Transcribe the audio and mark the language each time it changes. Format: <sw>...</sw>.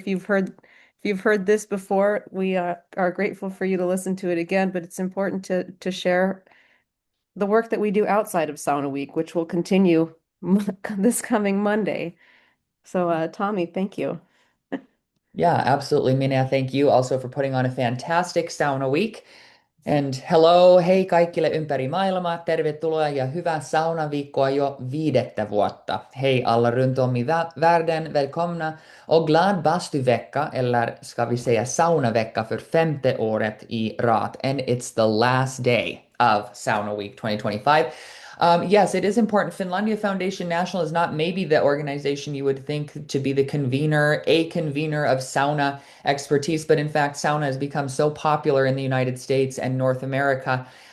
<en>If you've heard this before, we are grateful for you to listen to it again, but it's important to share the work that we do outside of Sauna Week, which will continue this coming Monday. So, Tommy, thank you. Yeah, absolutely. Minya, thank you also for putting on a fantastic sauna week. And hello,</en> <fi>hei kaikille ympäri maailmaa, tervetuloa ja hyvää saunaviikkoa jo 5:ttä vuotta.</fi> <sv>Hej alla runt om i världen, välkomna och glad bastu-vecka, eller ska vi säga saunavecka för 5:e året i rad.</sv> <en>And it's the last day of Sauna Week 2025. Yes, it is important. Finlandia Foundation National is not maybe the organization you would think to be the convener, a convener of sauna expertise, but in fact, sauna has become so popular in the United States and North America.</en>